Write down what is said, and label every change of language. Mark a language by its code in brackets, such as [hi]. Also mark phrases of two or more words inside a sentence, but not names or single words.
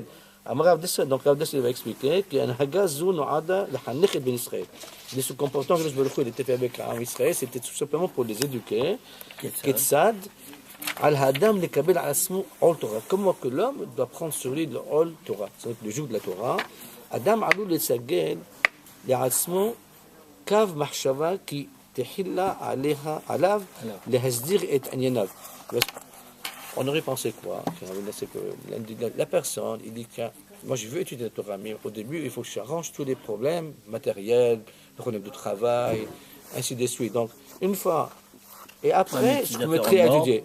[fr] Donc Rav Dessler va expliquer que ce comportement que il était fait avec Israël, c'était tout simplement pour les éduquer. Comment que l'homme doit prendre sur lui le [he] עול תורה, [fr] c'est le joug de la Torah. [he] אדם עלול לסגל לעצמו קו מחשבה כי תחילה עליו להסדיר את ענייניו. [fr] On aurait pensé quoi? C'est que la personne, il dit que moi je veux étudier la Torah, mais au début il faut que j'arrange tous les problèmes matériels, les problèmes de travail, ainsi de suite. Donc une fois, et après je me mettrai à étudier.